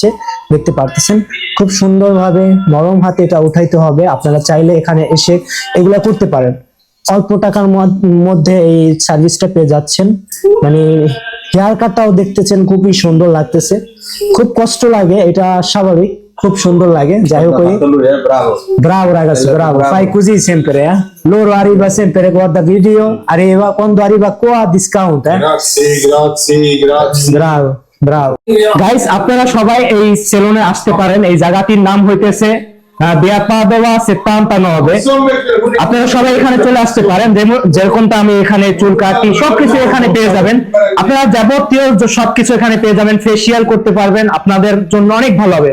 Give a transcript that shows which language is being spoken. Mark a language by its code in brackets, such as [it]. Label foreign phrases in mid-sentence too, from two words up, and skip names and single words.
[bn] দেখতে পারতেছেন খুব সুন্দর ভাবে নরম হাতে এটা উঠাইতে হবে। আপনারা চাইলে এখানে এসে এগুলা করতে পারেন। অল্প টাকার মধ্যে এই সার্ভিসটা পেয়ে যাচ্ছেন। মানে হেয়ার কাটটাও দেখতেছেন খুবই সুন্দর লাগতেছে। খুব কষ্ট লাগে, এটা স্বাভাবিক, খুব সুন্দর লাগে। যাই হোক, [it] bravo ragazzi, bravo, fai così sempre, loro arriva sempre, guarda video, arriva quando arriva qua discount, Grazie. [bn] bravo গাইস, আপনারা সবাই এই সেলুনে আসতে পারেন। এই জায়গাটির নাম হইতেছে Via Padova 79। আপনারা সবাই এখানে চলে আসতে পারেন। যেরকমটা আমি এখানে চুল কাটি সবকিছু এখানে পেয়ে যাবেন। আপনারা যাবতীয় সবকিছু এখানে পেয়ে যাবেন। ফেসিয়াল করতে পারবেন, আপনাদের জন্য অনেক ভালো হবে।